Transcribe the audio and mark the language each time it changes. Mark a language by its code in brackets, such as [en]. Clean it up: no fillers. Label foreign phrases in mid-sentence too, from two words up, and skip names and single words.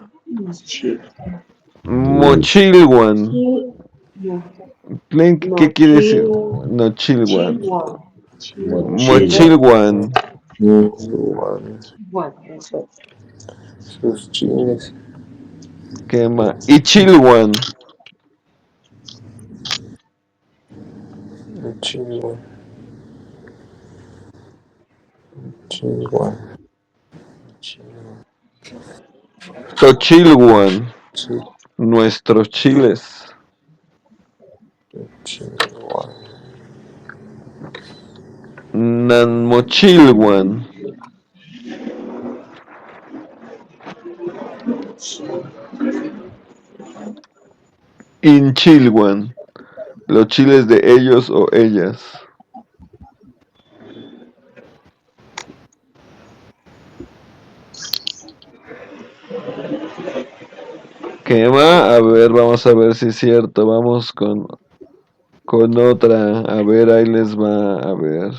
[es] Mochilwan. ¿Qué quiere decir? [nah] Nochilwan. [es] Mochila. [nah] Mochilwan. [es] Sus chiles. Quema. [nah] Ichilwan. Chilwan. Chilwan. Chilwan. [es] Tochilwan. Nuestros chiles. [nah] Chilwan. Nanmochilwan. Inchilwan. [es] Los chiles de ellos o ellas. ¿Qué más? A ver, vamos a ver si es cierto. Vamos con otra. A ver, ahí les va. A ver.